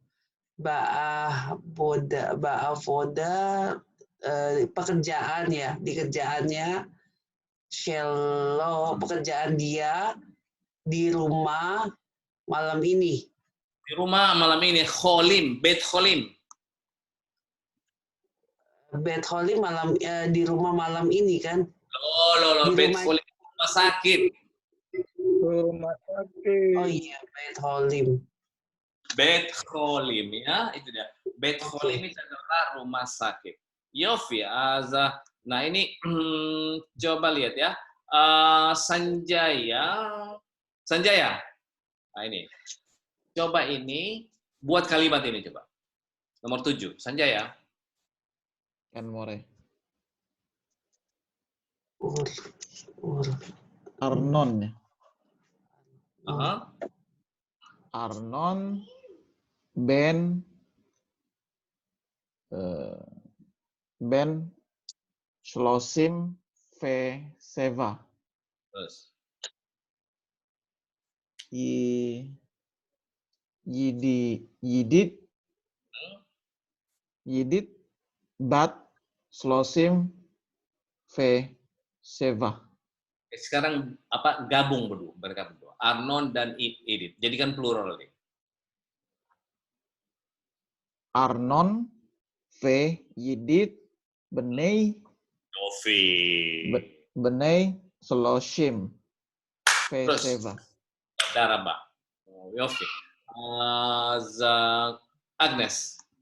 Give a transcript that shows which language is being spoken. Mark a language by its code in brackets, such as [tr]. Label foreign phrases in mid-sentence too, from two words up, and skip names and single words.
[id] Ba'avoda pekerjaan ya, di kerjaannya Shelo pekerjaan dia di rumah malam ini. Di rumah malam ini Kholim, [he] בית חולים. בית חולים [id] di rumah malam ini kan? Loh, [he] בית חולים [id] rumah sakit. Rumah sakit. Oh iya, [he] בית חולים. בית חולים [id] ya, itu dia. [he] בית חולים [id] itu adalah rumah sakit. Yofi, Azza. Nah ini coba lihat ya. Sanjaya. Nah ini. Coba ini buat kalimat ini coba. Nomor 7, Sanjaya. [he] כן מורה. [id] Arnon ya. [he] ארנון בן שלושים ושבע. [id] Terus. [he] עידית בת שלושים ושבע. [id] Sekarang apa gabung bergabung. Arnon dan Idit. Jadikan plural nih. [he] ארנון ועידית בני [id] Yofi. [he] בני שלושים ושבע. [id] Daraba. Yofi. Agnes.